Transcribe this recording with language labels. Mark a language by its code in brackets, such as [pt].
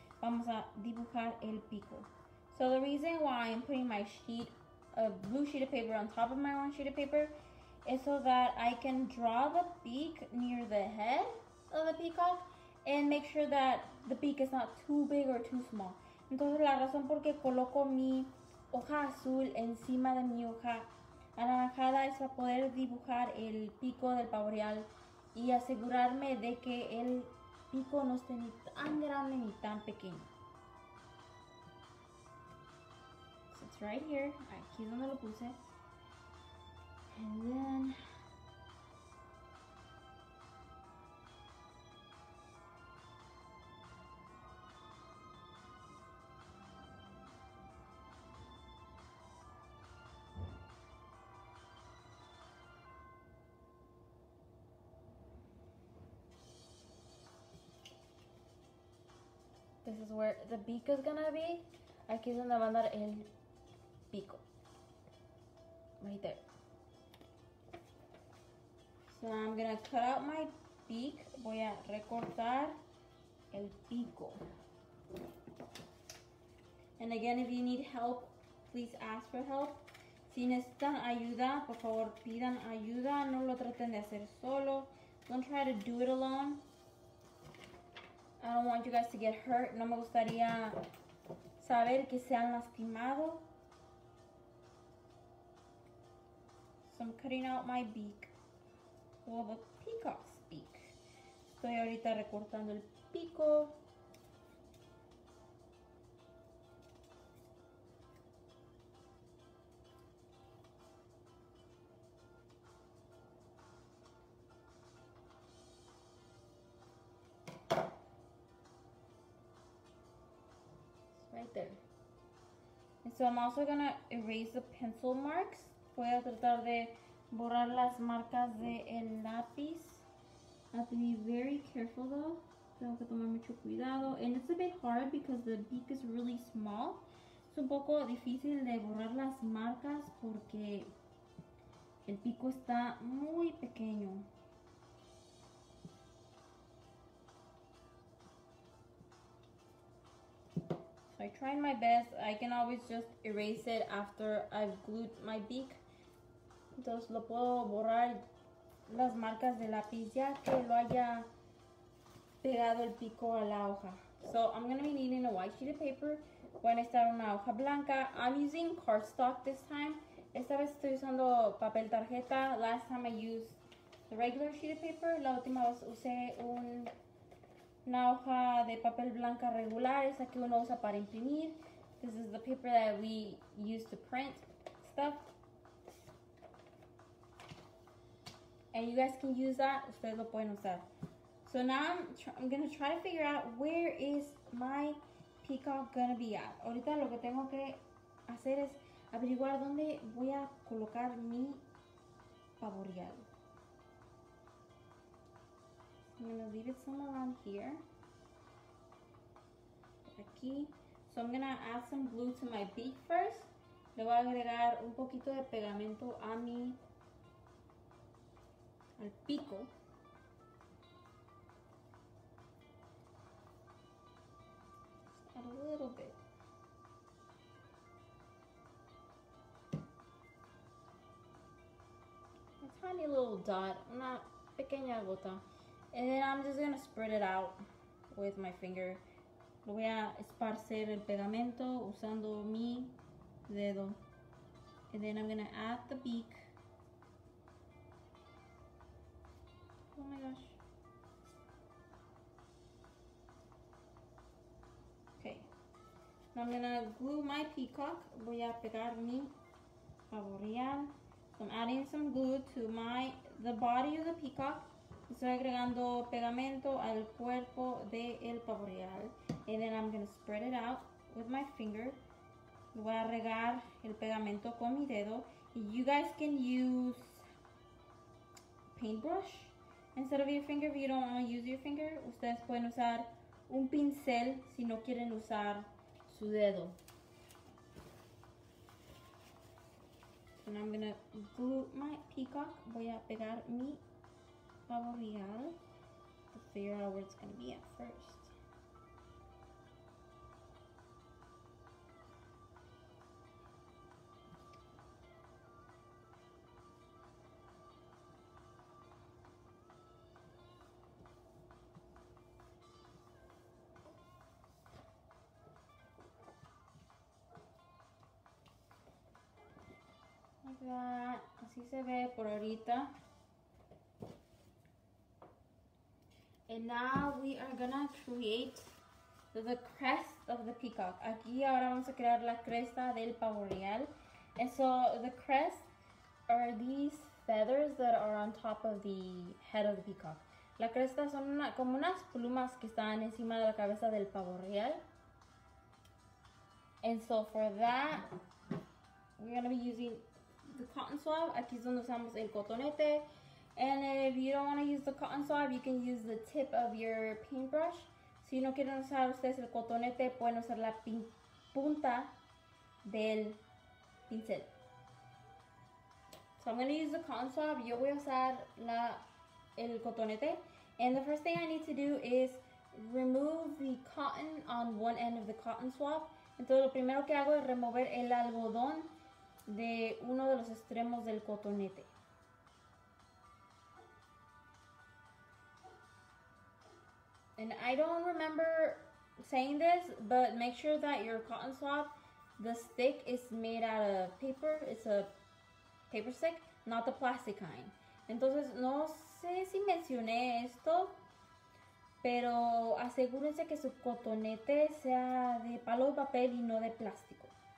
[es] Vamos a dibujar el pico. [en] So the reason why I'm putting my blue sheet of paper on top of my orange sheet of paper is so that I can draw the beak near the head of the peacock and make sure that the beak is not too big or too small. [es] Entonces la razón por qué coloco mi hoja azul encima de mi hoja anaranjada es para poder dibujar el pico del pavoreal y asegurarme de que el pico no esté ni tan grande ni tan pequeño. [en] So it's right here. [es] Aquí es donde lo puse. [en] And then this is where the beak is gonna be. [es] Aquí es donde va a andar el pico. [en] Right there. So I'm gonna cut out my beak. [es] Voy a recortar el pico. [en] And again, if you need help, please ask for help. [es] Si necesitan ayuda, por favor pidan ayuda. No lo traten de hacer solo. [en] Don't try to do it alone. I don't want you guys to get hurt. [es] No me gustaría saber que se han lastimado. [en] So I'm cutting out my beak. Well, the peacock's beak. [es] Estoy ahorita recortando el pico. [en] Right there. And so I'm also gonna erase the pencil marks. [es] Voy a tratar de borrar las marcas del lápiz. [en] I have to be very careful though. [es] Tengo que tomar mucho cuidado. [en] And it's a bit hard because the beak is really small. [es] Es un poco difícil de borrar las marcas porque el pico está muy pequeño. [en] So I tried my best. I can always just erase it after I've glued my beak. [es] Entonces lo puedo borrar las marcas de lápiz ya que lo haya pegado el pico a la hoja. [en] So I'm going to be needing a white sheet of paper. [es] Voy a necesitar una hoja blanca. [en] I'm using cardstock this time. [es] Esta vez estoy usando papel tarjeta. [en] Last time I used the regular sheet of paper. [es] La última vez usé una hoja de papel blanca regular. Esa que uno usa para imprimir. [en] This is the paper that we use to print stuff. And you guys can use that. [es] Ustedes lo pueden usar. [en] So now I'm going to try to figure out where is my peacock going to be at. [es] Ahorita lo que tengo que hacer es averiguar dónde voy a colocar mi pavoreal. [en] I'm gonna leave it somewhere around here. [es] Aquí. [en] So I'm gonna add some glue to my beak first. [es] Le voy a agregar un poquito de pegamento a al pico. [en] Just add a little bit. A tiny little dot, [es] una pequeña gota. [en] And then I'm just gonna spread it out with my finger. [es] Lo voy a esparcer el pegamento usando mi dedo. [en] And then I'm gonna add the beak. Oh my gosh. Okay. Now I'm gonna glue my peacock. [es] Voy a pegar mi Pavoreal. [en] So I'm adding some glue to the body of the peacock. [es] Estoy agregando pegamento al cuerpo del Pavoreal. [en] And then I'm gonna spread it out with my finger. [es] Voy a regar el pegamento con mi dedo. [en] You guys can use paintbrush instead of your finger if you don't want to use your finger. [es] Ustedes pueden usar un pincel si no quieren usar su dedo. [en] So now I'm gonna glue my peacock. [es] Voy a pegar mi Pavoreal [en] to figure out where it's gonna be at first. Like that. [es] Así se ve por ahorita. [en] And now we are gonna create the crest of the peacock. [es] Aquí ahora vamos a crear la cresta del Pavoreal. [en] And so the crest are these feathers that are on top of the head of the peacock. [es] La cresta son como unas plumas que están encima de la cabeza del Pavoreal. [en] And so for that, we're gonna be using the cotton swab. [es] Aquí es donde usamos el cotonete. [en] And if you don't want to use the cotton swab, you can use the tip of your paintbrush. [es] Si no quieren usar ustedes el cotonete, pueden usar la punta del pincel. [en] So I'm going to use the cotton swab. [es] Yo voy a usar el cotonete. [en] And the first thing I need to do is remove the cotton on one end of the cotton swab. [es] Entonces lo primero que hago es remover el algodón de uno de los extremos del cotonete. [en] And I don't remember saying this, but make sure that your cotton swab, the stick is made out of paper. It's a paper stick, not the plastic kind. [es] Entonces, no sé si mencioné esto, pero asegúrense que su cotonete sea de palo de papel y no de plástico.